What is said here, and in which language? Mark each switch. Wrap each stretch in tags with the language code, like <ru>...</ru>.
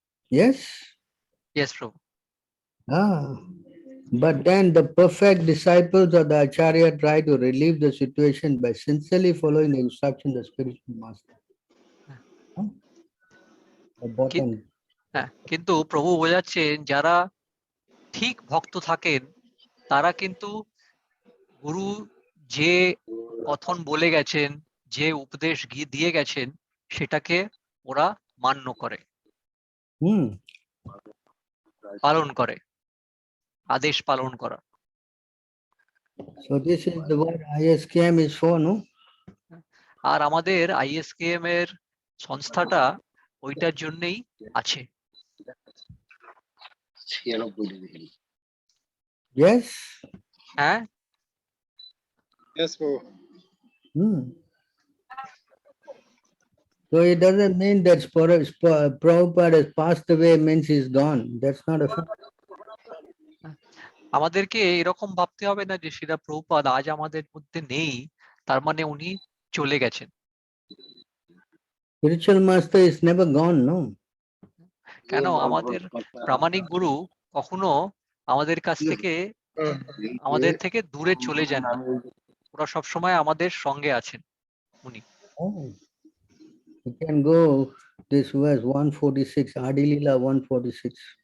<en>Yes? Yes, Prabhu. But then the perfect disciples of the Acharya try to relieve the situation by sincerely following the instruction of the spiritual master. The bottom.</en> <bn>হ্যাঁ, কিন্তু প্রভু বোঝাচ্ছেন যারা ঠিক ভক্ত থাকেন তারা কিন্তু গুরু যে কথন বলে গেছেন, যে উপদেশ দিয়ে গেছেন সেটাকে ওরা মান্য করে, Hmm. পালন করে, আদেশ পালন করা।</bn> <en>So this is the what ISKM is for, no?</en> <bn>আর আমাদের ISKM এর সংস্থাটা ওইটার জন্যই আছে।</bn> <en>Yes.</en> <bn>হ্যাঁ,</bn> <en>Yes, Prabhu. Hmm. So it doesn't mean that Prabhupada has passed away means he's gone. That's not a fact.</en> <bn>আমাদেরকে এরকম ভাবতে হবে না যে শিলা প্রভুপাদ আজ আমাদের মধ্যে নেই, তার মানে উনি চলে গেছেন।</bn> <en>Spiritual master is never gone, no?</en> <bn>কেন আমাদের প্রামাণিক গুরু কখনো আমাদের কাছ থেকে আমাদের থেকে দূরে চলে যান না, ওরা সবসময় আমাদের সঙ্গে আছেন উনি। Oh.</bn> <en>You can go this was 146, Adi Lila 146.</en>